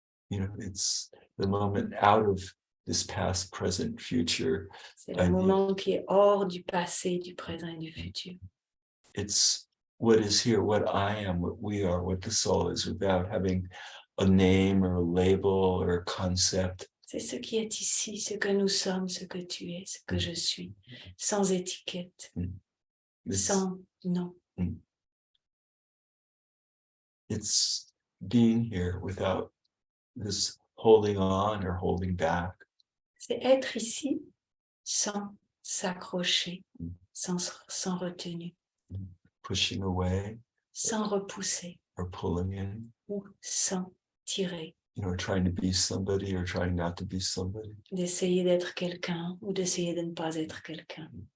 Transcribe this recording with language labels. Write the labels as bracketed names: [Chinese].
[English] You know, it's the moment out of this past, present, future. [French] C'est le moment qui est hors du passé, du présent et du futur. [English] It's what is here, what I am, what we are, what the soul is, without having a name or a label or a concept. [French] C'est ce qui est ici, ce que nous sommes, ce que tu es, ce que je suis, sans étiquette, sans nom. [English] It's being here without this holding on or holding back. [French] C'est être ici sans s'accrocher, sans retenue, [English] Pushing away [French] sans repousser [English] or pulling in, [French] ou sans tirer, [English] you know, trying to be somebody or trying not to be somebody. [French] d'essayer d'être quelqu'un ou d'essayer de ne pas être quelqu'un.